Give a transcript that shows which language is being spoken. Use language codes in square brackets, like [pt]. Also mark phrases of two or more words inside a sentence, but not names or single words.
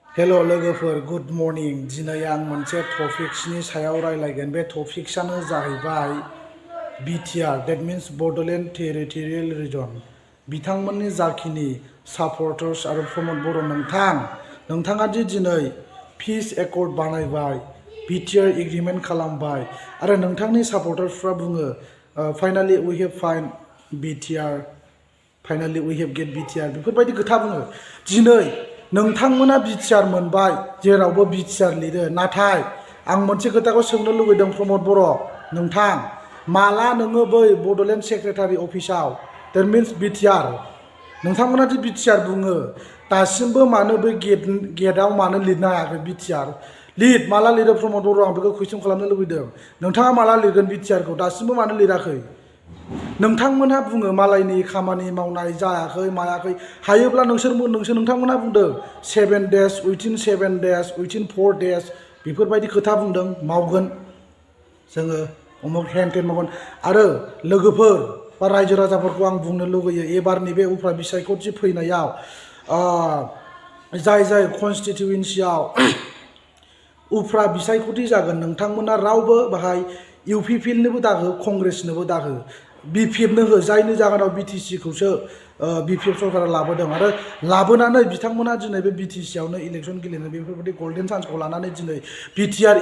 [brx] हेलो लोगोफोर [en] good morning [brx] दिनै आं मोनसे टपिक्सनि सायाव रायलायगोन बे टपिक्सआनो जाहैबाय बिटिआर [en] that means Bodoland Territorial Region [brx] बिथांमोननि जाखिनि सापर्टार्स आरो प्रमोद बर' नोंथाङा दि दिनै [en] peace accord [brx] बानायबाय बिटिआर एग्रीमेंट खालामबाय आरो नोंथांनि सापर्टार्सफ्रा बुङो [en] finally we have find BTR finally we have get BTR [brx] बेफोरबायदि खोथा बुङो दिनै नोंथांमोना बिटिआर मोनबाय जेरावबो बिटिआर लिरो नाथाय आं मोनसे खोथाखौ सोंनो लुबैदों प्रमोद बर' नोंथां माला नोङो बै बडोलेण्ड सेक्रेटारि अफिसाव [en] that means BTR [brx] नोंथांमोना दि बिटिआर बुङो दासिमबो मानो बै गेटआव मानो लिरनो हायाखै बिटिआर लिर माला लिरो प्रमोद बर' आं बेखौ कुइसन खालामनो लुबैदों नोंथाङा माला लिरगोन बिटिआरखौ दासिमबो मानो लिराखै नोंथांमोनहा बुङो मालायनि खामानि मावनाय जायाखै मायाखै हायोब्ला नोंथांमोनहा बुंदों [en] 7 days within 7 days within 4 days [brx] बेफोरबायदि खोथा बुंदों मावगोन जोङो अमुक हेन टेन मावगोन आरो लोगोफोर बा रायजो राजाफोरखौ आं बुंनो लुगैयो एबारनि बे उफ्रा बिसायख'थि फैनायाव जाय कनस्टिटिउयेन्सियाव उफ्रा बिसायख'थि जागोन नोंथांमोना रावबो बाहाय इउपिपिएलनोबो दाहो कंग्रेसनोबो दाहो बिपिएफनो हो जायनि जाहोनाव बिटिसिखौसो बिपिएफ सरकारा लाबोदों आरो लाबोनानै बिथांमोना दिनै बे बिटिसियावनो इलेक्सन गेलेनो बेफोरबायदि [en] golden chanceखौ [brx] लानानै दिनै बिटिआर